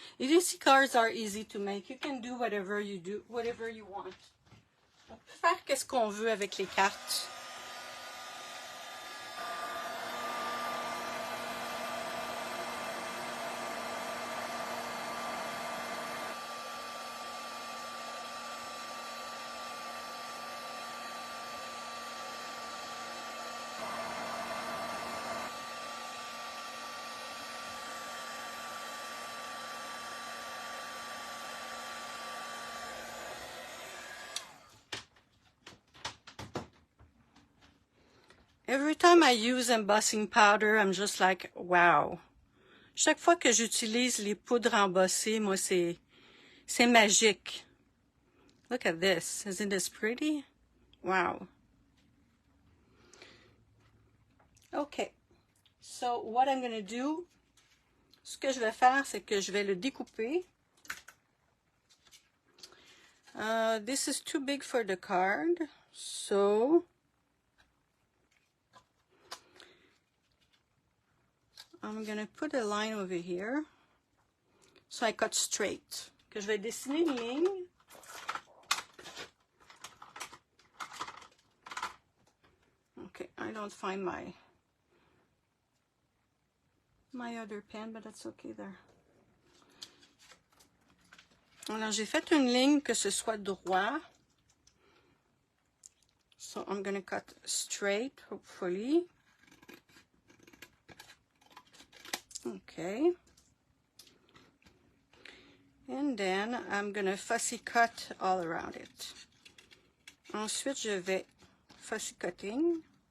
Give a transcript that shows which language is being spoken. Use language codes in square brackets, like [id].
[en] EDC cards are easy to make. You can do whatever you want. [fr] On peut faire qu'est-ce qu'on veut avec les cartes. [en] Every time I use embossing powder, I'm just like, wow. [fr] Chaque fois que j'utilise les poudres embossées, moi, c'est magique. [en] Look at this. Isn't this pretty? Wow. Okay. So, what I'm going to do, [fr] ce que je vais faire, c'est que je vais le découper. [en] This is too big for the card, so I'm going to put a line over here. So I cut straight. [fr] Que je vais dessiner une ligne. [en] Okay, I don't find my other pen, but that's okay there. [fr] Alors, j'ai fait une ligne que ce soit droit. [en] So I'm going to cut straight, hopefully. Okay. And then I'm going to fussy cut all around it. [fr] Ensuite, je vais fussy cutting.